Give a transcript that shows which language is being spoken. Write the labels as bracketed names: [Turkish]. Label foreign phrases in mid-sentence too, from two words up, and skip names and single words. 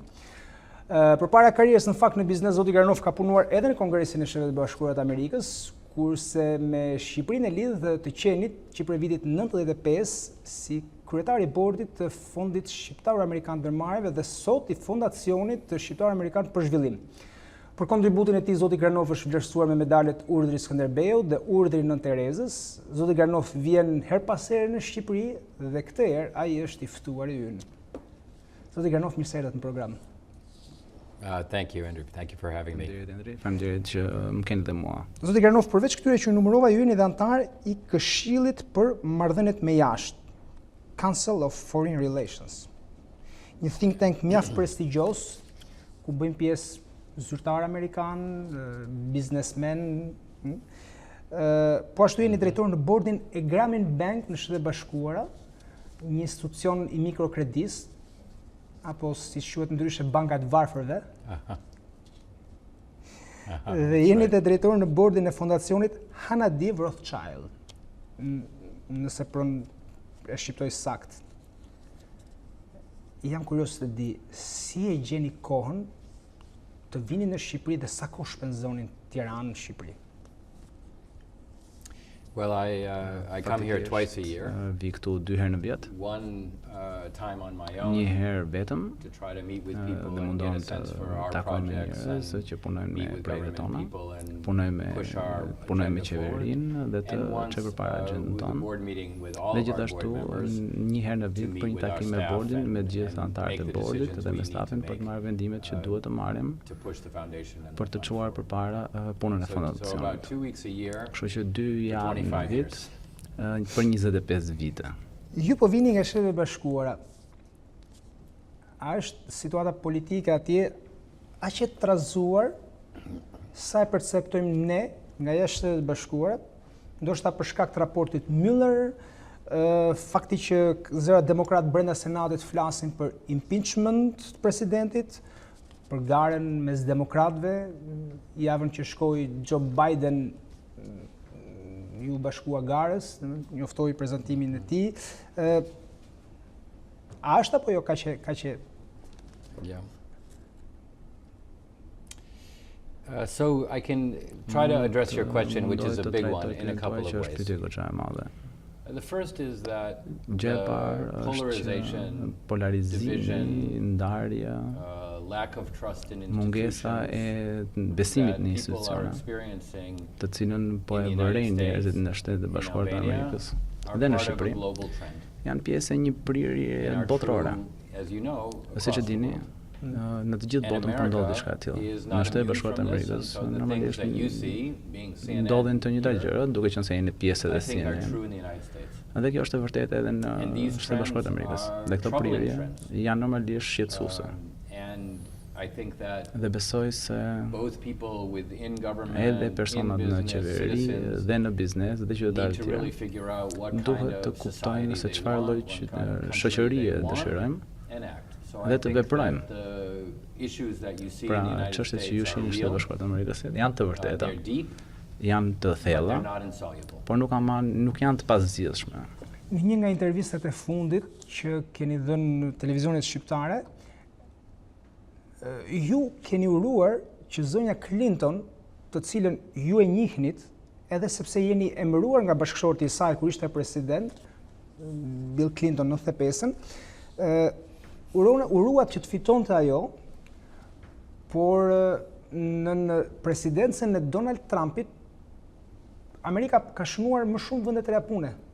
[Albanian] Përpara karrierës në fakt në biznes, zoti Granoff ka punuar edhe në Kongresin e Shtetet Bashkuara të Amerikës, kurse me Shqipërinë e lidh të qenit që prej vitit 95 si kryetari i bordit të Fondit Shqiptar Amerikan Ndërmarrjeve dhe sot i Fondacionit Shqiptar Amerikan për Zhvillim. Për kontributin e tij, zoti Granoff është vlerësuar me medalet Urdhri Skënderbeut dhe Urdhri Nën Terezës. Zoti Granoff vjen her pas here në Shqipëri dhe këtë herë ai është i ftuar i ynë. Zoti Granoff, mirë se erdhët në program. [English] Thank you, Endri. Thank you for having me. [Albanian] Faleminderit që më keni dhe mua. Zoti Granoff, përveç këtyre që numërova, ju jeni dhe antar i Këshillit për Marrëdhëniet me Jashtë, [English] Council of Foreign Relations. [Albanian] Një [English] think tank [Albanian] mjaft prestigjos ku bëjnë pjesë zyrtar amerikan, biznesmen, po ashtu jeni drejtor në bordin e Grameen Bank në Shtetet Bashkuara, një institucion i mikrokredis, apo si quhet ndryshe banka e varfërve. Dhe jeni dhe drejtor në bordin e fondacionit AADF Rothschild, nëse e shqiptoj sakt. Jam kurioz të di, si e gjeni kohën të vini në Shqipëri dhe sa kohë shpenzonin Tiranë në Shqipëri? [English] Well, I come here twice a year. [Albanian] Vi këtu 2 herë në vit. [English] One time on my [Albanian] Një [English] own [Albanian] herë vetëm [English] to try to meet with people [Albanian] dhe [English] and [Albanian] mundon [English] get a [Albanian] të [English] sense for our [Albanian] takoj me [English] projects [Albanian] njerëz [English] and [Albanian] që punojnë [English] meet [Albanian] me [English] with [Albanian] projektet [English] government [Albanian] tona, [English] people and [Albanian] punojnë [English] push our [Albanian] me [English] agenda [Albanian] qeverinë dhe të [English] And once [Albanian] çoj përpara agjendën [English] with a [Albanian] tonë. [English] board meeting with all [Albanian] Dhe [English] of our [Albanian] gjithashtu [English] board members [Albanian] një herë në [English] to [Albanian] vit [English] meet [Albanian] për një [English] with our [Albanian] takim me [English] staff [Albanian] bordin me [English] and [Albanian] gjithë anëtarët [English] make [Albanian] e [English] the [Albanian] bordit [English] decisions [Albanian] dhe [English] we [Albanian] me [English] need to [Albanian] stafin për [English] make, [Albanian] të marrë vendimet që duhet të marrim [English] to push the foundation and [Albanian] për të [English] the [Albanian] çuar përpara punën e [English] So about [Albanian] fondacionit. [English] 2 weeks a year [Albanian] Kështu që 2 javë në 25 vit [English] years. [Albanian] për 25 vite. Ju po vini nga Shtetet Bashkuara. A është situata politike atje aq e trazuar sa e perceptojmë ne nga jashtë Shtetet Bashkuara, ndoshta për shkak të raportit Mueller, fakti që zëra demokrat brenda Senatit flasin për impeachment të presidentit, për garën mes demokratëve, javën që shkoi Joe Biden ju bashkua garës, njoftoi prezantimin e tij. A është apo jo kaq e [English] Yeah. So I can try to address your question, which is a big one, in a couple of ways. The first is that [Albanian] Gjë e [English] the [Albanian] parë është që [English] polarization, [Albanian] polarizimi, ndarja, [English] lack of trust in [Albanian] mungesa [English] institutions [Albanian] e besimit [English] that [Albanian] në [English] people are [Albanian] institucione, [English] experiencing [Albanian] të cilën po e [English] in the United [Albanian] vërejnë [English] States, [Albanian] njerëzit në Shtetet e [English] in [Albanian] Bashkuara të [English] Albania, [Albanian] Amerikës [English] are [Albanian] dhe në [English] part of a [Albanian] Shqipëri, [English] global trend. [Albanian] janë pjesë e një prirje [English] And are [Albanian] botërore. [English] true, as you know, [Albanian] Siç e [English] across the [Albanian] dini, [English] world. [Albanian] në të gjithë [English] And [Albanian] botën po ndodh [English] America [Albanian] diçka e tillë. [English] is [Albanian] Në [English] not [Albanian] Shtetet e [English] immune [Albanian] Bashkuara të [English] from this, and [Albanian] Amerikës [English] so the things [Albanian] normalisht [English] that you see, being CNN, [Albanian] ndodhin të njëjta gjëra, duke qenë se jeni pjesë [English] I [Albanian] edhe [English] think are [Albanian] CNN. [English] true in the United States. [Albanian] Dhe kjo është e vërtetë edhe në [English] And these [Albanian] Shtetet e Bashkuara të [English] trends [Albanian] Amerikës. [English] are [Albanian] Dhe këto [English] troubling [Albanian] prirje [English] trends. [Albanian] janë normalisht shqetësuese. [English] And I think that [Albanian] Dhe besoj se [English] both people within government, [Albanian] edhe personat [English] in [Albanian] në [English] business, [Albanian] qeveri [English] citizens, [Albanian] dhe në biznes dhe [English] need [Albanian] qytetarët [English] to [Albanian] e [English] really [Albanian] tjerë [English] figure out what kind [Albanian] duhet të [English] of [Albanian] kuptojnë [English] society [Albanian] se [English] they [Albanian] çfarë lloj [English] want, what kind of country [Albanian] shoqërie [English] they want, [Albanian] dëshirojmë [English] and act. So [Albanian] dhe [English] I [Albanian] të [English] think [Albanian] veprojmë. [English] that the issues that you see [Albanian] Pra, [English] in the United [Albanian] çështjet që [English] States [Albanian] ju [English] are [Albanian] shihni në Shtetet e [English] real, [Albanian] Bashkuara të Amerikës janë të vërteta, [English] they're deep, [Albanian] janë të [English] but [Albanian] thella, [English] they're not insoluble. [Albanian] por nuk janë të pazgjedhshme. Në një nga intervistat e fundit që keni dhënë në televizionet shqiptare, ju keni uruar që zonja Clinton, të cilën ju e njihnit, edhe sepse jeni emëruar nga bashkëshorti i saj kur ishte president, Bill Clinton 95-ën, uruat që të fitonte ajo, por në presidencën e Donald Trumpit, Amerika ka shënuar më shumë vende të reja pune.